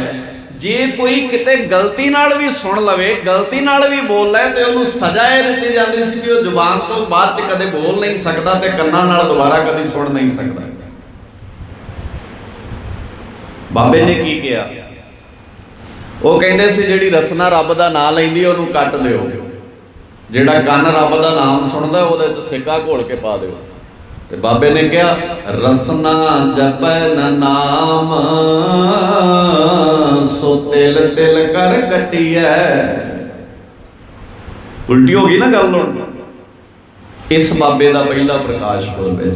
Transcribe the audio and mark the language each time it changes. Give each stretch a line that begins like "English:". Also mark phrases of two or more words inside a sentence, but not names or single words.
Punjabi: ਜੇ ਕੋਈ ਕਿਤੇ ਗਲਤੀ ਨਾਲ ਭੀ ਸੁਣ ਲਵੇ, ਗਲਤੀ ਨਾਲ ਭੀ ਬੋਲ ਲੇ, ਤੋ ਉਹਨੂੰ ਸਜ਼ਾ ਯੇ ਦਿੱਤੀ ਜਾਤੀ ਸੀ ਕਿ ਵਹ ਜ਼ੁਬਾਨ ਤੋ ਬਾਦ ਚ ਕਦੇ ਬੋਲ ਨਹੀਂ ਸਕਤਾ ਤੇ ਕੰਨਾਂ ਨਾਲ ਦੋਬਾਰਾ ਕਦੀ ਸੁਣ ਨਹੀਂ ਸਕਤਾ। ਬਾਬੇ ਨੇ ਕੀ ਕੀਆ, ਵੋ ਕਹਤੇ ਸੀ ਜਿਹੜੀ ਰਸਨਾ ਰੱਬ ਦਾ ਨਾਮ ਲੈਂਦੀ ਉਹਨੂੰ ਕੱਟ ਦਿਓ, ਜਿਹੜਾ ਕੰਨ ਰੱਬ ਦਾ ਨਾਮ ਸੁਣਦਾ ਉਹਦੇ ਚ ਸਿੱਕਾ ਘੋਲ ਕੇ ਪਾ ਦਿਓ। ਤੇ ਬਾਬੇ ਨੇ ਕਿਹਾ ਰਸਨਾ ਜਪੈ ਨ ਨਾਮ ਸੋ ਤਿਲ ਤਿਲ ਕਰ ਕੱਟੀਐ। ਉਲਟੀ ਹੋ ਗਈ ਨਾ ਗੱਲ ਹੁਣ। ਇਸ ਬਾਬੇ ਦਾ ਪਹਿਲਾ ਪ੍ਰਕਾਸ਼ ਪੁਰਬ ਹੈ।